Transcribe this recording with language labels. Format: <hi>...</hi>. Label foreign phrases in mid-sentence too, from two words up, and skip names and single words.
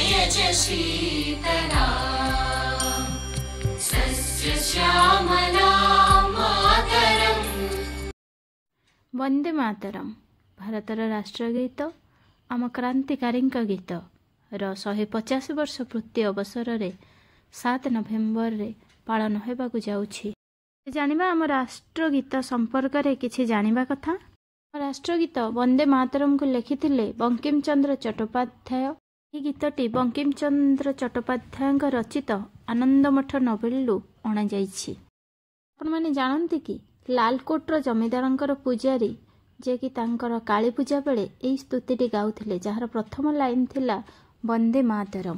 <sa>च शीतला सस्यश्यामला मातरम्।</sa> <or>ବନ୍ଦେ ମାତରମ ଭାରତର ରାଷ୍ଟ୍ରଗୀତ ଆମ କ୍ରାନ୍ତିକାରୀ ଗୀତର 150 ବର୍ଷ ପୂର୍ତ୍ତି ଅବସରରେ 7 ନଭେମ୍ବରରେ ପାଳନ ହେବାକୁ ଯାଉଛି। ଜାଣିବା ଆମ ରାଷ୍ଟ୍ରଗୀତ ସମ୍ପର୍କରେ କିଛି ଜାଣିବା କଥା। ରାଷ୍ଟ୍ରଗୀତ ବନ୍ଦେ ମାତରମକୁ ଲେଖିଥିଲେ ବଙ୍କିମ ଚନ୍ଦ୍ର ଚଟ୍ଟୋପାଧ୍ୟାୟ। ଏହି ଗୀତଟି ବଙ୍କିମ ଚନ୍ଦ୍ର ଚଟ୍ଟୋପାଧ୍ୟାୟଙ୍କ ରଚିତ ଆନନ୍ଦମଠ ନୋବେଲରୁ ଅଣାଯାଇଛି। ଆପଣମାନେ ଜାଣନ୍ତି କି ଲାଲକୋଟର ଜମିଦାରଙ୍କର ପୂଜାରୀ ଯିଏକି ତାଙ୍କର କାଳୀ ପୂଜା ବେଳେ ଏହି ସ୍ତୁତିଟି ଗାଉଥିଲେ, ଯାହାର ପ୍ରଥମ ଲାଇନ୍ ଥିଲା ବନ୍ଦେ ମାତରମ୍।</or>